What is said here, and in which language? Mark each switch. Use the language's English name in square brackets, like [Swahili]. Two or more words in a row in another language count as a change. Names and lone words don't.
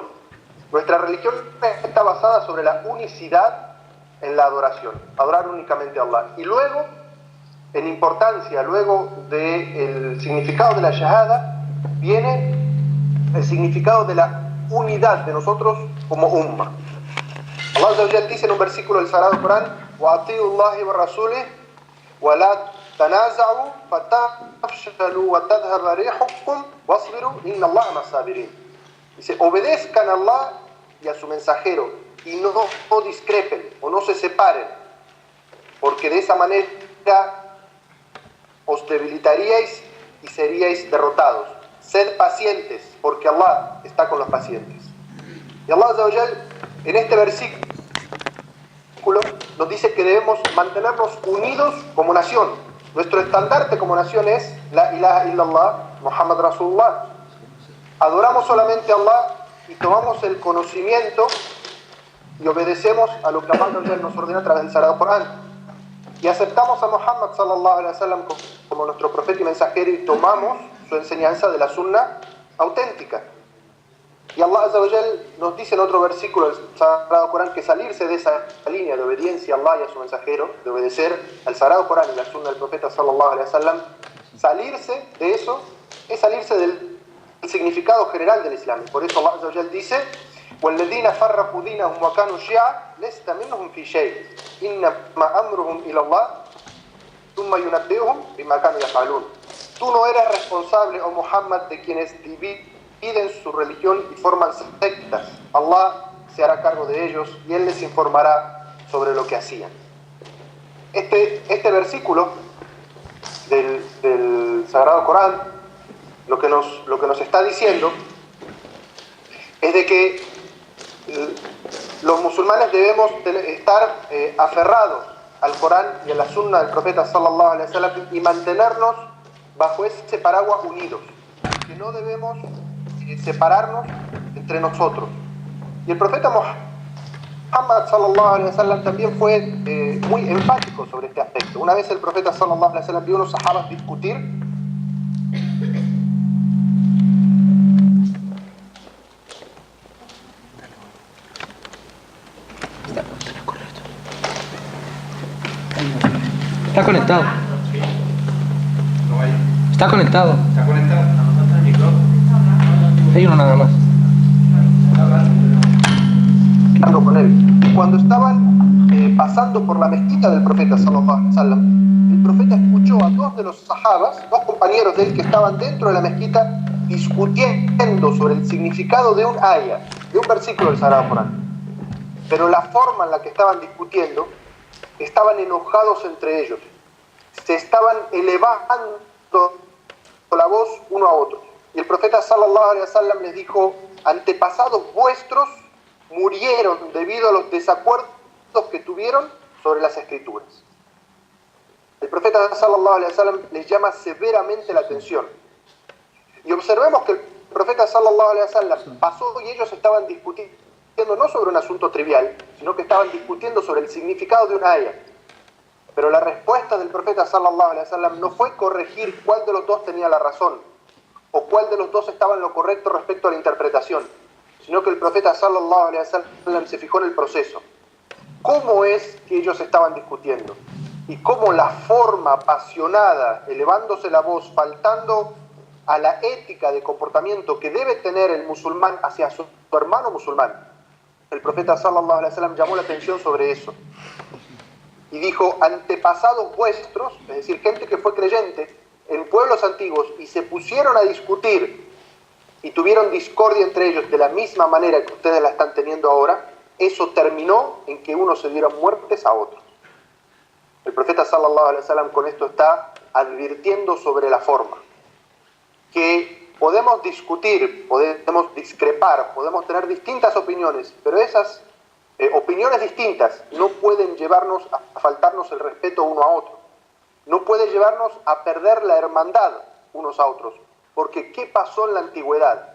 [Spanish] Nuestra religión está basada sobre la unicidad en la adoración, adorar únicamente a Allah. Y luego, en importancia, luego del significado de la shahada, viene el significado de la unidad de nosotros como umma. Allah [Arabic] عز وجل [Spanish] dice en un versículo del Sagrado Corán: [Arabic] وَأَطِيعُوا اللَّهَ وَالرَّسُولَهُ وَلَا تَنَازَعُوا فَتَفْشَلُوا وَتَذْهَبَ رِيحُكُمْ وَاصْبِرُوا إِنَّ اللَّهَ مَعَ الصَّابِرِينَ. [Spanish] Dice, obedezcan a Allah y a su mensajero y no discrepen o no se separen, porque de esa manera os debilitaríais y seríais derrotados. Sed pacientes, porque Allah está con los pacientes. Y Allah [Arabic] عز وجل, [Spanish] en este versículo nos dice que debemos mantenernos unidos como nación. Nuestro estandarte como nación es [Arabic] لا إله إلا الله، محمد رسول الله. [Spanish] Adoramos solamente a Allah y tomamos el conocimiento y obedecemos a lo que Allah nos ordena a través del Sagrado Corán. Y aceptamos a Muhammad [Arabic] صلى الله عليه وسلم [Spanish] como nuestro profeta y mensajero y tomamos su enseñanza de la sunna auténtica. Y Allah [Arabic] عز وجل [Spanish] nos dice en otro versículo del Sagrado Corán que salirse de esa línea de obediencia a Allah y a su mensajero, de obedecer al Sagrado Corán y la sunna del profeta [Arabic] صلى الله عليه وسلم, [Spanish] salirse de eso es salirse del significado general del Islam. Por eso Allah [Arabic] عز وجل dice: وَالَّذِينَ فَرَّقُوا دِينَهُمْ وَكَانُوا شِيَعًا لَسْتَ مِنْهُمْ فِي شَيْءٍ إِنَّمَا أَمْرُهُمْ إِلَى اللَّهِ ثُمَّ يُنَبِّئُهُمْ بِمَا كَانُوا يَفْعَلُونَ. [Spanish] Tú no eres responsable, oh Muhammad, de quienes dividen su religión y forman sectas. Allah se hará cargo de ellos y Él les informará sobre lo que hacían. Este versículo del Sagrado Corán lo que nos está diciendo es de que los musulmanes debemos estar aferrados al Corán y a la sunna del profeta [Arabic] صلى الله عليه وسلم [Spanish] y mantenernos bajo ese paraguas unidos, que no debemos separarnos entre nosotros. Y el profeta Muhammad [Arabic] صلى الله عليه وسلم [Spanish] también fue muy enfático sobre este aspecto. Una vez el profeta [Arabic] صلى الله عليه وسلم [Spanish] vio a unos sahabas discutir. Está conectado. Está conectado. ¿Está conectado? Hay uno nada más. Con él. Y cuando estaban pasando por la mezquita del profeta [Arabic] صلى الله عليه وسلم, [Spanish] el profeta escuchó a dos de los sahabas, dos compañeros de él que estaban dentro de la mezquita discutiendo sobre el significado de un ayah, de un versículo del Sagrado Corán. Pero la forma en la que estaban discutiendo, estaban enojados entre ellos, se estaban elevando la voz uno a otro. Y el profeta [Arabic] صلى الله عليه وسلم [Spanish] les dijo: antepasados vuestros murieron debido a los desacuerdos que tuvieron sobre las escrituras. El profeta [Arabic] صلى الله عليه وسلم [Spanish] les llama severamente la atención. Y observemos que el profeta [Arabic] صلى الله عليه وسلم [Spanish] pasó y ellos estaban discutiendo no sobre un asunto trivial, sino que estaban discutiendo sobre el significado de una ayah. Pero la respuesta del profeta [Arabic] صلى الله عليه وسلم [Spanish] no fue corregir cuál de los dos tenía la razón o cuál de los dos estaba en lo correcto respecto a la interpretación, sino que el profeta [Arabic] صلى الله عليه وسلم [Spanish] se fijó en el proceso. ¿Cómo es que ellos estaban discutiendo? Y cómo la forma apasionada, elevándose la voz, faltando a la ética de comportamiento que debe tener el musulmán hacia su hermano musulmán, el profeta [Arabic] صلى الله عليه وسلم [Spanish] llamó la atención sobre eso y dijo: antepasados vuestros, es decir, gente que fue creyente en pueblos antiguos y se pusieron a discutir y tuvieron discordia entre ellos de la misma manera que ustedes la están teniendo ahora, eso terminó en que unos se dieron muertes a otros. El profeta [Arabic] صلى الله عليه وسلم [Spanish] con esto está advirtiendo sobre la forma, que podemos discutir, podemos discrepar, podemos tener distintas opiniones, pero esas opiniones distintas no pueden llevarnos a faltarnos el respeto uno a otro, no puede llevarnos a perder la hermandad unos a otros, porque ¿qué pasó en la antigüedad?